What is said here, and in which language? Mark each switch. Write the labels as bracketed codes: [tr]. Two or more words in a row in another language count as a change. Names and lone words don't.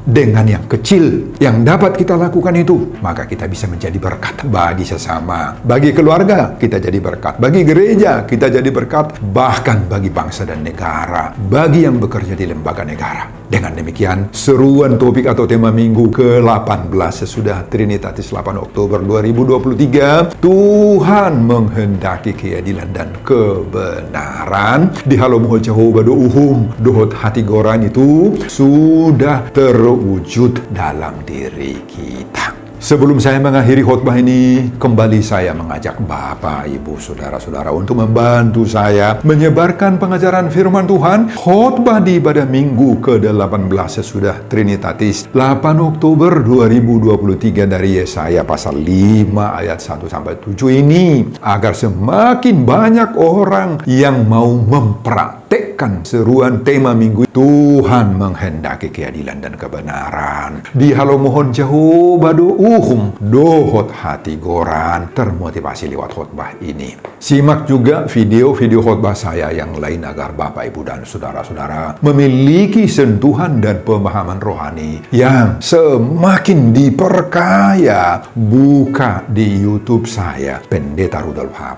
[id] Dengan yang kecil yang dapat kita lakukan itu, maka kita bisa menjadi berkat bagi sesama, bagi keluarga kita jadi berkat, bagi gereja kita jadi berkat, bahkan bagi bangsa dan negara, bagi yang bekerja di lembaga negara. Dengan demikian, seruan topik atau tema minggu ke-18 sesudah Trinitatis 8 Oktober 2023, Tuhan menghendaki keadilan dan kebenaran di [bbc] Halomuho Jehovah Uhum dohot hati goran [id] itu sudah terwujud dalam diri kita. Sebelum saya mengakhiri khotbah ini, kembali saya mengajak Bapak, Ibu, Saudara-saudara untuk membantu saya menyebarkan pengajaran firman Tuhan. Khotbah di ibadah minggu ke-18 sesudah Trinitatis 8 Oktober 2023 dari Yesaya pasal 5 ayat 1-7 ini, agar semakin banyak orang yang mau mempraktekkan seruan tema minggu Tuhan menghendaki keadilan dan kebenaran. [bbc] Di Halomuhon Jehovah dohot hati goran, [id] termotivasi lewat khotbah ini. Simak juga video-video khotbah saya yang lain agar Bapak, Ibu, dan Saudara-saudara memiliki sentuhan dan pemahaman rohani yang semakin diperkaya. Buka di YouTube saya, Pendeta Rudolf H.